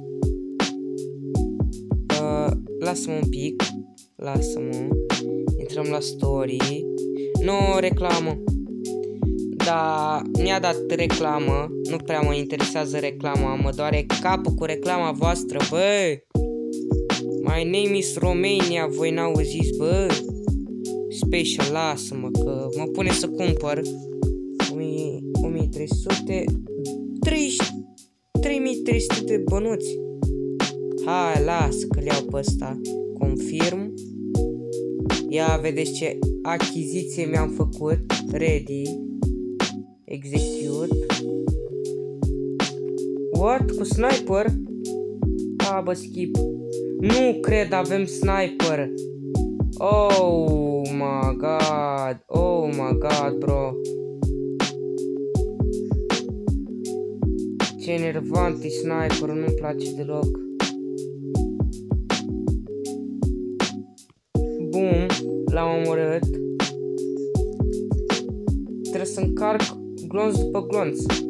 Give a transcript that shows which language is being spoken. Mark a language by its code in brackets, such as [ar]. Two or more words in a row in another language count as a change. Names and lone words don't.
[ro] Lasă-mă un pic. Lasă-mă. Intrăm la story. Nu, reclamă. Da, mi-a dat reclamă. Nu prea mă interesează reclama. Mă doare capul cu reclama voastră, bă. [en] My name is Romania. [ro] Voi n-auziți, bă. Special, lasă-mă că mă pune să cumpăr 1300 3300 de bănuți. Hai, lasă că le iau pe ăsta. Confirm. Ia vedeți ce achiziție mi-am făcut. [en] Ready. Execute. What? [ro] Cu sniper? A, bă, skip. Nu cred, avem sniper. [en] Oh my god. Oh my god, bro. [ro] Ce enervant e sniperul, nu-mi place deloc. Bum, l-am omorât. Trebuie să încarc glonț după glonț.